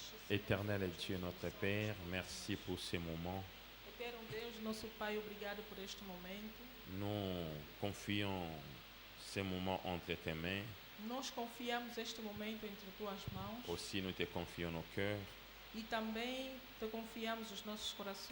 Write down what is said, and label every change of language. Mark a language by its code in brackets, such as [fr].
[fr] Éternel Dieu, notre Père, merci pour ces moments. [pt] Eterno Deus, nosso Pai, obrigado por este momento. [fr] Nous confions ces moments entre tes mains. [pt] Nós confiamos este momento entre tuas mãos. [fr] Aussi, nous te confions nos cœurs. [pt] E também te confiamos os nossos corações.